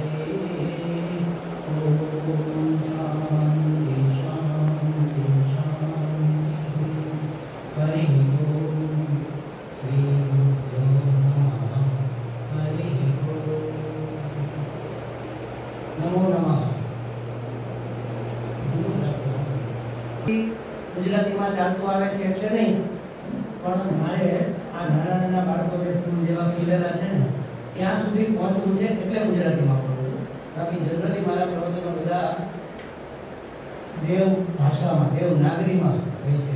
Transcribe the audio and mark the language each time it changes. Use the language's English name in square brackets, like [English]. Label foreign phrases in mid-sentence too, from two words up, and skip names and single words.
[Sanskrit] ओम शांति शांति शांति। हरि ओम श्री गुरुभ्यो नमः। हरि ओम नमो नमः। [Gujarati] ગુજરાતીમાં ચાલતું આવે છે એટલે નહીં, પણ મારે આ નાના નાના બાળકો જે સ્કૂલ જેવા ખીલેલા છે ને ત્યાં સુધી પહોંચવું છે એટલે ગુજરાતીમાં બોલું છું. બાકી જનરલી મારા પ્રવચનો બધા દેવ ભાષામાં, દેવ નાગરીમાં હોય છે.